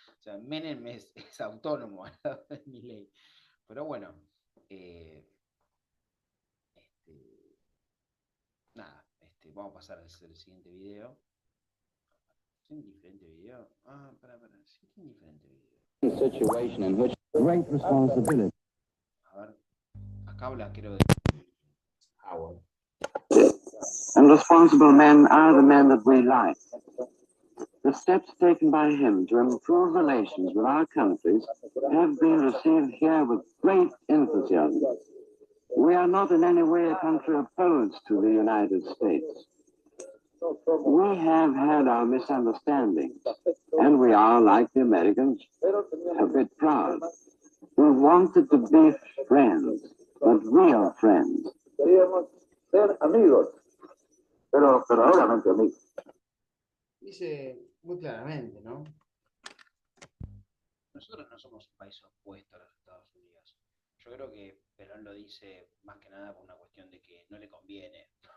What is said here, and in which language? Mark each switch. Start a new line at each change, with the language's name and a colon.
Spanish: O sea, Menem es autónomo al lado de Milei. Pero bueno, eh, este, nada, vamos a pasar al siguiente video. ¿Tiene diferente video? Ah, para, sí, tiene diferente video.
English: Situation in which great responsibility.
Spanish: A ver, acá habla, creo, de Howard.
English: And responsible men are the men that we like. The steps taken by him to improve relations with our countries have been received here with great enthusiasm. We are not in any way a country opposed to the United States. We have had our misunderstandings, and we are, like the Americans, a bit proud. We wanted to be friends, but real friends.
Spanish: Queríamos ser amigos, pero verdaderamente amigos. Dice muy claramente, ¿no? Nosotros no somos un país opuesto a los Estados Unidos. Yo creo que Perón lo dice más que nada por una cuestión de que no le conviene.